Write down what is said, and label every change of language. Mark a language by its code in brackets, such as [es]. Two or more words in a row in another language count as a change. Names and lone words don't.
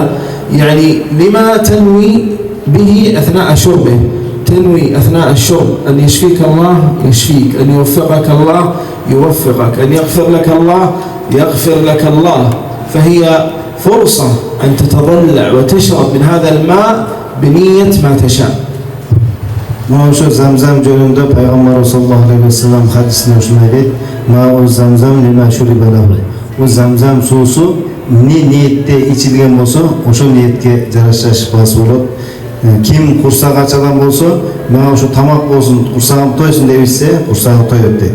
[ar] يعني لما تنوي به أثناء شربه؟ تنوي أثناء الشرب أن يشفيك الله يشفيك، أن يوفقك الله يوفقك، أن يغفر لك الله يغفر لك الله. فهي فرصة أن تتضلع وتشرب من هذا الماء بنية ما تشاء. [uz] Mana shu Zamzam joyida payg'ambar [ar] صلى الله عليه وسلم [uz] hadisida shunday deydi: [ar] "ماء زمزم لما شرب له." [uz] Bu Zamzam suvi ne niyatda ichilgan bo'lsa, o'sha niyatga yarasha shifasi bo'ladi. Kim qursaq achadan bo'lsa, mana shu tamoq bo'lsin, qursagim to'ysin deb ichsa, qursagi to'yadi deydi.